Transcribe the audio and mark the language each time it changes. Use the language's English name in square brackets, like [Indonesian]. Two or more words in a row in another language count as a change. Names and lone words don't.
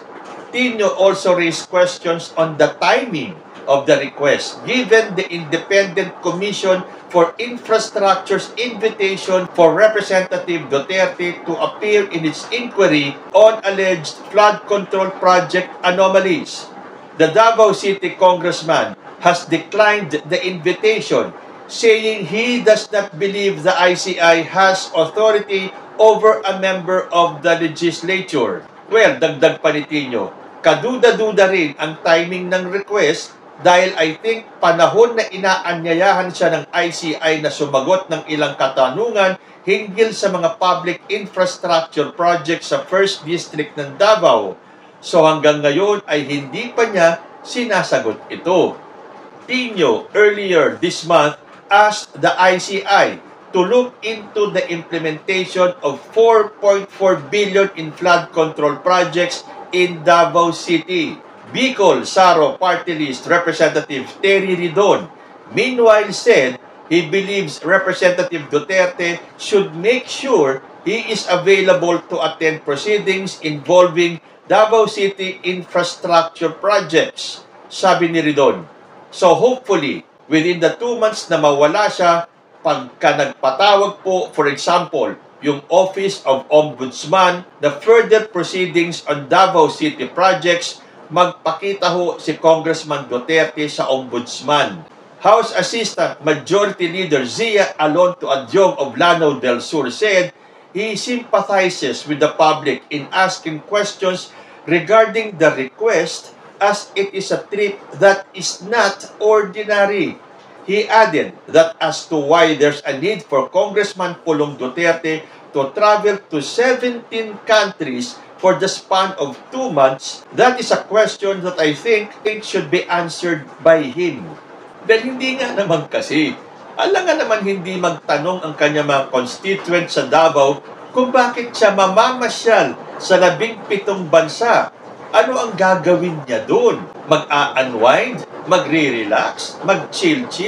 [English] Tino also raised questions on the timing of the request, given the Independent Commission for Infrastructure's invitation for Representative Duterte to appear in its inquiry on alleged flood control project anomalies. The Davao City congressman has declined the invitation, saying he does not believe the ICI has authority over a member of the legislature. Well, [Filipino] dagdag pa ni Tino, kaduda-duda rin ang timing ng request dahil [English] I think [Filipino] panahon na inaanyayahan siya ng ICI na sumagot ng ilang katanungan hinggil sa mga [English] public infrastructure projects [Filipino] sa 1st District ng Davao. So hanggang ngayon ay hindi pa niya sinasagot ito. [English] Tino earlier this month asked the ICI to look into the implementation of 4.4 billion in flood control projects in Davao City. Bicol Saro Party List Representative Terry Ridon, meanwhile, said he believes Representative Duterte should make sure he is available to attend proceedings involving Davao City infrastructure projects, [Filipino] sabi ni Ridon. [English] So hopefully, within the 2 months [Filipino] na mawala siya, pagka nagpatawag po, [English] for example, yung Office of Ombudsman, the further proceedings on Davao City projects, [Filipino] magpakita ho si Congressman Duterte sa Ombudsman. [English] House Assistant Majority Leader Zia Alonto Adyong of Lanao del Sur said he sympathizes with the public in asking questions regarding the request as it is a trip that is not ordinary. He added that as to why there's a need for Congressman Pulong Duterte to travel to 17 countries for the span of 2 months, that is a question that I think should be answered by him. [Filipino] Dahil hindi nga naman kasi, alam nga naman hindi magtanong ang kanya mga constituents sa Davao kung bakit siya mamamasyal sa 17 bansa. Ano ang gagawin niya doon? Mag-a-unwind? Magre-relax? Mag-chill-chill?